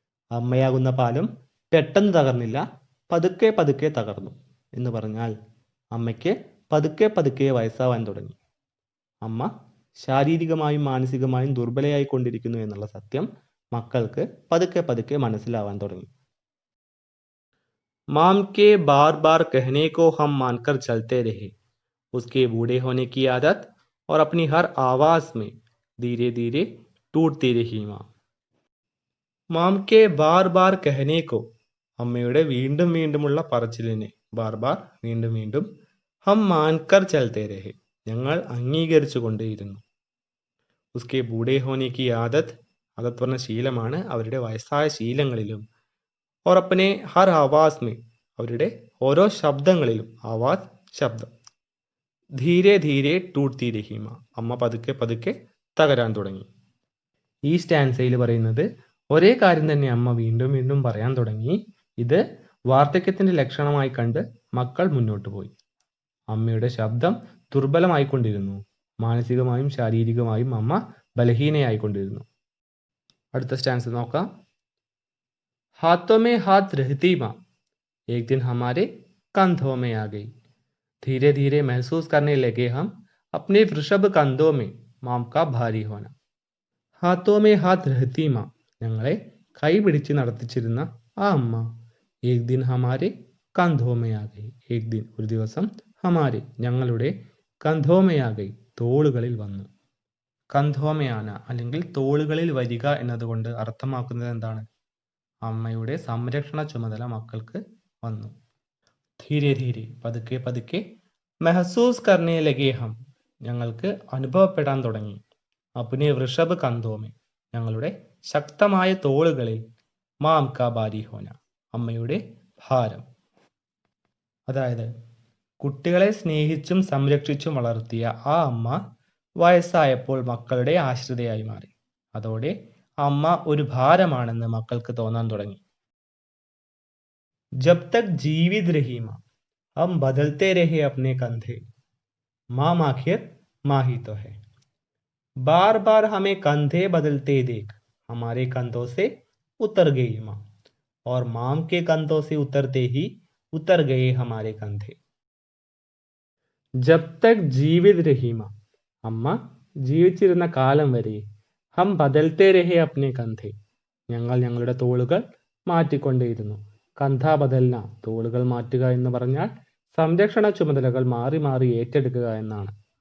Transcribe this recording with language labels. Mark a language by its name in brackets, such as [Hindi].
[Malayalam] അമ്മയാകുന്ന പാലം പെട്ടെന്ന് തകർന്നില്ല, പതുക്കെ പതുക്കെ തകർന്നു എന്ന് പറഞ്ഞാൽ അമ്മയ്ക്ക് പതുക്കെ പതുക്കെ വയസ്സാവാൻ തുടങ്ങി. അമ്മ ശാരീരികമായും മാനസികമായും ദുർബലയായി കൊണ്ടിരിക്കുന്നു എന്നുള്ള സത്യം മക്കൾക്ക് പതുക്കെ പതുക്കെ മനസ്സിലാവാൻ തുടങ്ങി. [Hindi] माम के बार बार कहने को हम मानकर चलते रहे, उसके बूढ़े होने की आदत और अपनी हर आवाज में धीरे धीरे टूटती रही माँ. മാം കെ ബാർ ബാർ കഹനേക്കോ [Malayalam] അമ്മയുടെ വീണ്ടും വീണ്ടുമുള്ള പറച്ചിലിനെ, ബാർ ബാർ വീണ്ടും വീണ്ടും, [Hindi] ഹം മാൻകർ ചൽത്തേ രഹെ [Malayalam] ഞങ്ങൾ അംഗീകരിച്ചു കൊണ്ടേയിരുന്നു. [Hindi] उसके बूढ़े होने की आदत [Malayalam] ആദത്ത് പറഞ്ഞ ശീലമാണ് അവരുടെ വയസ്സായ ശീലങ്ങളിലും [Hindi] और अपने हर आवाज में [Malayalam] അവരുടെ ഓരോ ശബ്ദങ്ങളിലും ആവാസ് ശബ്ദം [Hindi] ധീരെ ധീരെ ടൂട്ട്തി രഹീമ [Malayalam] അമ്മ പതുക്കെ പതുക്കെ തകരാൻ തുടങ്ങി. ഈ സ്റ്റാൻസയിൽ പറയുന്നത് ഒരേ കാര്യം തന്നെ അമ്മ വീണ്ടും വീണ്ടും പറയാൻ തുടങ്ങി. ഇത് വാർദ്ധക്യത്തിന്റെ ലക്ഷണമായി കണ്ട് മക്കൾ മുന്നോട്ട് പോയി. അമ്മയുടെ ശബ്ദം ദുർബലമായിക്കൊണ്ടിരുന്നു. മാനസികമായും ശാരീരികമായും അമ്മ ബലഹീനയായിക്കൊണ്ടിരുന്നു. അടുത്ത സ്റ്റാൻസ് നോക്കാം. [Hindi] हाथों में हाथ रहती माँ एक दिन हमारे कंधों में आ गई. धीरे धीरे महसूस करने लगे हम अपने वृषभ कंधों में माम का भारी होना. हाथों में हाथ रहती माँ [Malayalam] ഞങ്ങളെ കൈ പിടിച്ച് നടത്തിച്ചിരുന്ന ആ അമ്മ [Hindi] एक दिन हमारे कंधों में आ गई. एक दिन [Malayalam] ഒരു ദിവസം [Hindi] हमारे [Malayalam] ഞങ്ങളുടെ [Hindi] कंधों में आ गई [Malayalam] തോളുകളിൽ വന്നു. കന്ധോമയാന അല്ലെങ്കിൽ തോളുകളിൽ വരിക എന്നതുകൊണ്ട് അർത്ഥമാക്കുന്നത് എന്താണ്? അമ്മയുടെ സംരക്ഷണ ചുമതല മക്കൾക്ക് വന്നു. [Hindi] ധീരെ ധീരെ [Malayalam] പതുക്കെ പതുക്കെ [Hindi] മെഹസൂസ് കർണേ ലഗേ ഹം [Malayalam] ഞങ്ങൾക്ക് അനുഭവപ്പെടാൻ തുടങ്ങി. [Hindi] അപ്നെ വൃഷഭ് കന്ധോമെ [Malayalam] ഞങ്ങളുടെ ശക്തമായ തോളുകളിൽ [Hindi] മാം കാ ബാരി ഹോന [Malayalam] അമ്മയുടെ ഭാരം. അതായത് കുട്ടികളെ സ്നേഹിച്ചും സംരക്ഷിച്ചും വളർത്തിയ ആ അമ്മ വയസ്സായപ്പോൾ മക്കളുടെ ആശ്രിതയായി മാറി. അതോടെ അമ്മ ഒരു ഭാരമാണെന്ന് മക്കൾക്ക് തോന്നാൻ തുടങ്ങി. [Hindi] ജബ് തക് ജീവിത് രഹി മാ ഹം ബദൽത്തെ രഹെ അപ്നെ കന്ധെ മാം ആഖിർ മാഹി തോ ഹൈ. बार बार हमें कंधे बदलते देख हमारे कंधों से उतर गई माँ और माम के कंधों से उतरते ही उतर गए हमारे कंधे. जब तक जीवित रही माँ [Malayalam] അമ്മ ജീവിച്ചിരുന്ന കാലം വരെ [Hindi] ഹം ബദൽത്തെ രഹെ അപ്നെ കന്ധെ [Malayalam] ഞങ്ങൾ ഞങ്ങളുടെ തോളുകൾ മാറ്റിക്കൊണ്ടേയിരുന്നു. [Hindi] കന്ധ ബദൽന [Malayalam] തോളുകൾ മാറ്റുക എന്ന് പറഞ്ഞാൽ സംരക്ഷണ ചുമതലകൾ മാറി മാറി ഏറ്റെടുക്കുക എന്നാണ്.